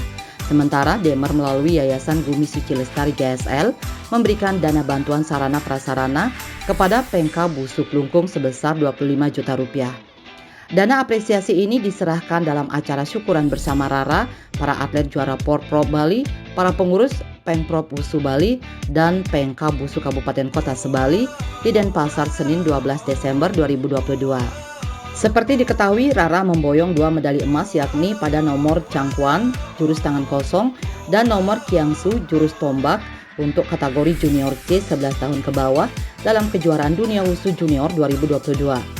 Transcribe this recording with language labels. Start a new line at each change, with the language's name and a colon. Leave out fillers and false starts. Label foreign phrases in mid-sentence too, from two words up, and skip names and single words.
Indonesian: Sementara Demer melalui Yayasan Bumi Suci Lestari GSL memberikan dana bantuan sarana prasarana kepada Pengka Wusu Klungkung sebesar 25 juta rupiah. Dana apresiasi ini diserahkan dalam acara syukuran bersama Rara, para atlet juara Porprov Bali, para pengurus Pengprov Wusu Bali, dan Pengka Wusu Kabupaten Kota Sebali di Denpasar Senin 12 Desember 2022. Seperti diketahui, Rara memboyong 2 medali emas yakni pada nomor cangkuan jurus tangan kosong dan nomor kiangsu jurus tombak untuk kategori junior C 11 tahun ke bawah dalam kejuaraan dunia Wusu Junior 2022.